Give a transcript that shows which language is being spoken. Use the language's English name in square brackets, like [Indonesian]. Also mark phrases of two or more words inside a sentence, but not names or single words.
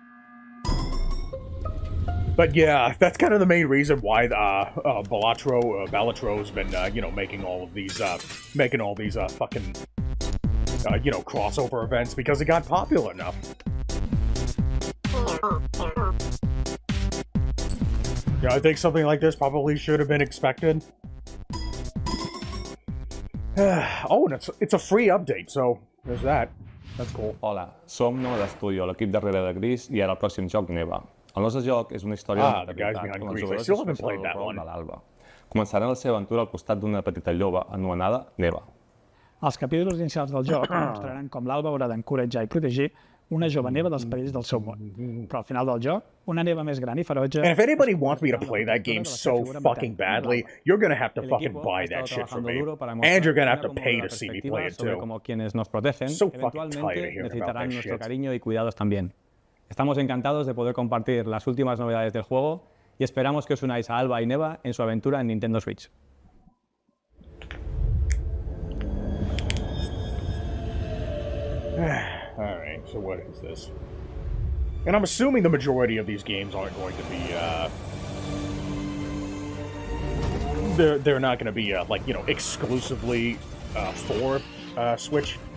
[English] But yeah, that's kind of the main reason why Balatro has been, you know, making all these fucking, you know, crossover events, because it got popular enough. Yeah, I think something like this probably should have been expected. Oh, and it's a free update, so there's that. That's cool. [Catalan] Hola, som Nova d'Estudio, l'equip darrere de Gris, i ara el pròxim joc Neva. El nostre joc és una història [English] the guys behind Gris. I still haven't played that one. [Catalan] de l'Alba. Començaran la seva aventura al costat d'una petita lloba anomenada Neva. Els capítols inicials del joc mostraran com l'Alba haurà d'encoratjar i protegir una jove neva dels perills del seu món. Però al final del joc, una neva més gran i ferotge... [English] And if anybody wants me to play that game so fucking badly, you're gonna have to fucking buy that shit for me. And you're gonna have to pay to see me play it too. So fucking tired of hearing about that shit. [Spanish] Cariño y cuidados también. Estamos encantados de poder compartir las últimas novedades del juego y esperamos que os unáis a Alba y Neva en su aventura en Nintendo Switch. [English] Alright, so what is this? And I'm assuming the majority of these games aren't going to be, they're not going to be, like, you know, exclusively, for, Switch.